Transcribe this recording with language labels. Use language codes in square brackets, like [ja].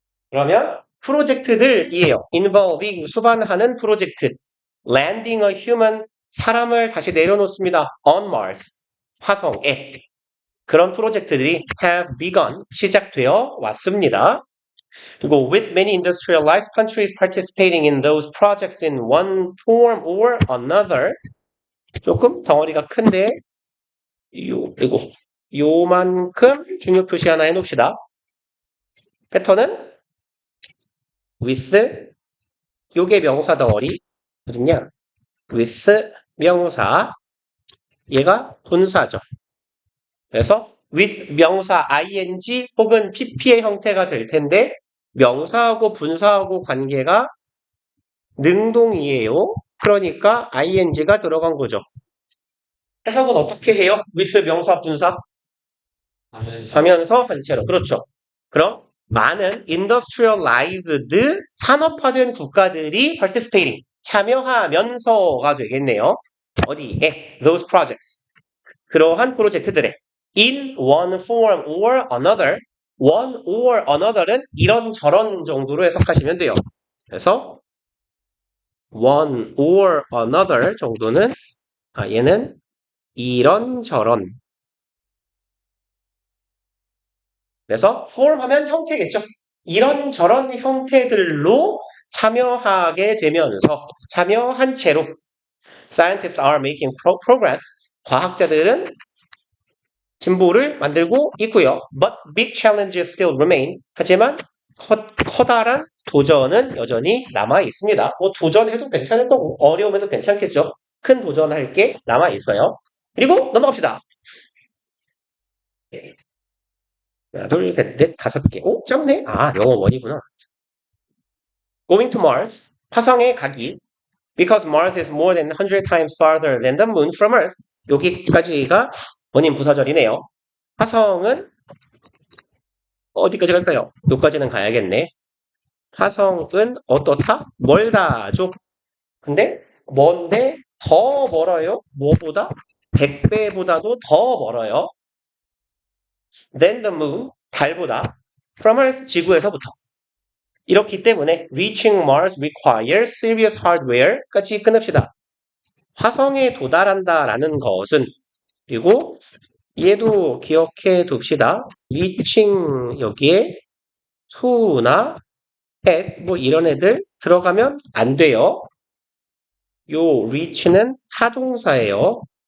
[ko] 그러면 프로젝트들이에요. [en] involving [ko] 수반하는 프로젝트 [en] landing a human [ko] 사람을 다시 내려놓습니다. [en] on Mars [ko] 화성에 그런 프로젝트들이 [en] have begun [ko] 시작되어 왔습니다. [en] 그리고 with many industrialized countries participating in those projects in one form or another [ko] 조금 덩어리가 큰데 그리고 요만큼 중요 표시 하나 해놓읍시다. 패턴은 with 요게 명사 덩어리 어딨냐? with 명사 얘가 분사죠. 그래서 with 명사 ing 혹은 pp의 형태가 될 텐데 명사하고 분사하고 관계가 능동이에요. 그러니까 ing가 들어간 거죠. 해석은 어떻게 해요? with 명사 분사 하면서 한채로 그렇죠. 그럼 많은 [en] industrialized [ko] 산업화된 국가들이 [en] participating [ko] 참여하면서가 되겠네요. 어디에? [en] those projects [ko] 그러한 프로젝트들에 [en] in one form or another one or another은 [ko] 이런저런 정도로 해석하시면 돼요. 그래서 one or another 정도는 얘는 이런저런 그래서 form 하면 형태겠죠. 이런저런 형태들로 참여하게 되면서 참여한 채로 [en] scientists are making progress [ko] 과학자들은 진보를 만들고 있고요. [en] But big challenges still remain. [ko] 하지만 커다란 도전은 여전히 남아 있습니다. 뭐 도전해도 괜찮을 거고 어려움에도 괜찮겠죠. 큰 도전할 게 남아 있어요. 그리고 넘어갑시다. 하나, 둘, 셋, 넷, 5개. 오, 짧네. 영어 원이구나. [en] Going to Mars. [ko] 화성에 가기. [en] Because Mars is more than 100 times farther than the moon from Earth. [ko] 여기까지가 원인 부사절이네요. 화성은 어디까지 갈까요? 여기까지는 가야겠네. 화성은 어떻다? 멀다죠. 근데 먼데 더 멀어요. 뭐보다? 100배보다도 더 멀어요. [en] Than the moon, [ko] 달보다. [en] From Earth, [ko] 지구에서부터. 이렇기 때문에 [en] reaching Mars requires serious hardware까지 [ko] 끊읍시다. 화성에 도달한다라는 것은 그리고 얘도 기억해 둡시다. reaching 여기에 to나 at 뭐 이런 애들 들어가면 안 돼요. 요 reach는 타동사예요.